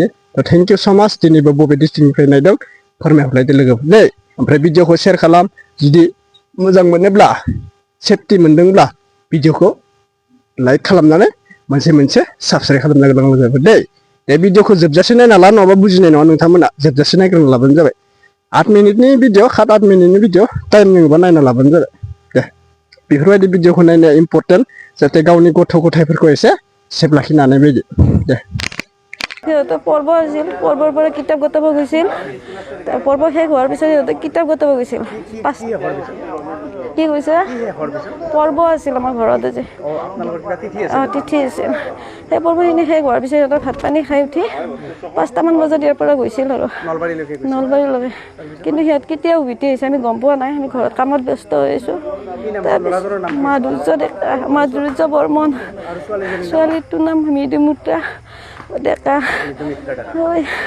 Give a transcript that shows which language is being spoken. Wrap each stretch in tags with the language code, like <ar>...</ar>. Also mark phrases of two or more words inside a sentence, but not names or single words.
<brx>थ'</brx> <en>thank you so much</en> <brx>दिनैबो बबे डिस्ट्रिक्टनिफ्राय नायदों फोरमायहरलायदो लोगोफोर दे ओमफ्राय भिडिअखौ शेयार खालाम जुदि मोजां मोनोब्ला सेफटि मोनदोंब्ला भिडिअखौ लाइक खालामनानै मोनसे साबस्क्राइब खालामना गोलां लोगोफोर दे बे भिडिअखौ जोबजासे नायना ला नङाबा बुजिनाय नङा नोंथांमोना जोबजासे नायग्रोना लाबानो जाबाय 8 मिनिटनि भिडिअ 8 मिनिटनि भिडिअ टाइम नांगौबा नायना लाबानो जाबाय दे बेफोरबायदि भिडिअखौ नायनाया इम्परटेन्ट जाहाथे गावनि गथ' गथायफोरखौ एसे सेफ लाखिनो हानाय बायदि दे</brx> <as>সিহঁতে পৰ্ব আছিল পৰ্বৰ পৰা কিতাপ গতাব গৈছিল পৰ্ব শেষ হোৱাৰ পিছত সিহঁতে কিতাপ গতাব গৈছিল কি কৈছে পৰ্ব আছিল আমাৰ ঘৰতে যে তিথি আছিল সেই পৰ্বখিনি শেষ হোৱাৰ পিছত সিহঁতে ভাত পানী খাই উঠি 5টামান বজাত ইয়াৰ পৰা গৈছিল আৰু নলবাৰীলৈকে কিন্তু সিহঁত কেতিয়া উভতি আহিছে আমি গম পোৱা নাই আমি ঘৰত কামত ব্যস্ত হৈ আছোঁ তাৰপিছত মাধুৰ্য বৰ্মন ছোৱালীটোৰ নাম মৃদুমুদ্ৰা ডেকা হয়</as>